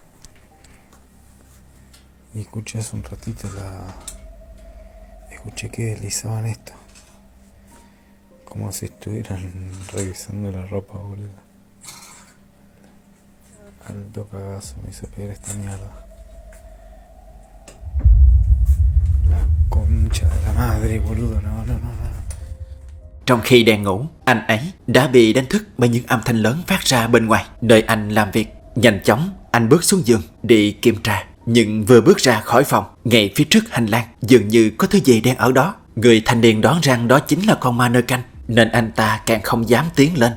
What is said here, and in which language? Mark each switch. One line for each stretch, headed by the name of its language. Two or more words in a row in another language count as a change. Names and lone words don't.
Spanish: Y escuché hace un ratito escuché que deslizaban esto. Como si estuvieran revisando la ropa, boludo. Alto cagazo me hizo pegar esta mierda. La concha de la madre, boludo. No.
Vietnamese: Trong khi đang ngủ, anh ấy đã bị đánh thức bởi những âm thanh lớn phát ra bên ngoài nơi anh làm việc. Nhanh chóng, anh bước xuống giường đi kiểm tra. Nhưng vừa bước ra khỏi phòng, ngay phía trước hành lang dường như có thứ gì đang ở đó. Người thanh niên đoán rằng đó chính là con mannequin nên anh ta càng không dám tiến lên.